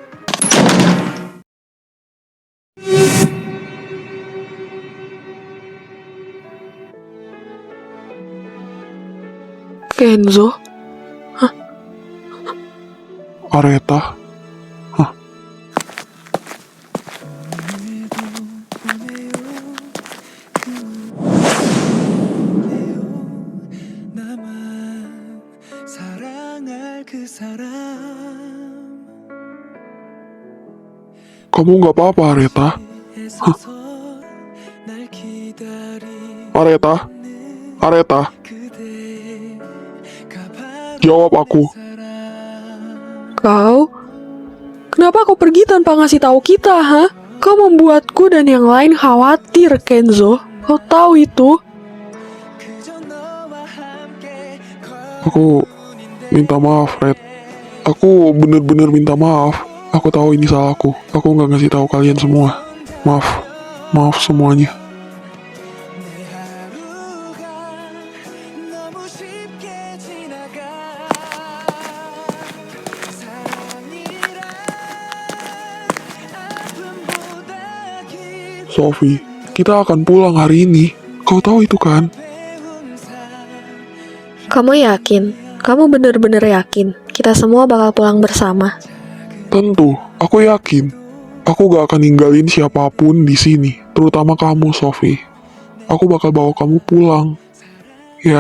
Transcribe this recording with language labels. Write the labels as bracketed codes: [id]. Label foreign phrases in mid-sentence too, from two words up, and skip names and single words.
[id] Kenzo? Hah? Areta? Hah? [ko] 나만 사랑할 그 사람 [id] Kamu nggak apa-apa, Areta? [ko] 애써서 날 [id] Aretha, Aretha, [ko] 그대가 바로 [id] jawab aku. [ko] 사람. [id] Kau? Kenapa kau pergi tanpa ngasih tahu kita, ha? Kau membuatku dan yang lain khawatir, Kenzo. Kau tahu itu? [ko] 그저 너와 함께 [id] Aku minta maaf, Red. Aku bener-bener minta maaf. Aku tahu ini salahku. Aku nggak ngasih tahu kalian semua. Maaf, maaf semuanya. [ko] 내 하루가 너무 쉽게 지나가 사랑이란 아픔보다 깊은 [id] Sophie, kita akan pulang hari ini. Kau tahu itu kan? [ko] 배운 삶 [id] Kamu yakin? Kamu bener-bener yakin? Kita semua bakal pulang bersama. Tentu, aku yakin. Aku gak akan ninggalin siapapun di sini, terutama kamu, Sophie. Aku bakal bawa kamu pulang. Ya,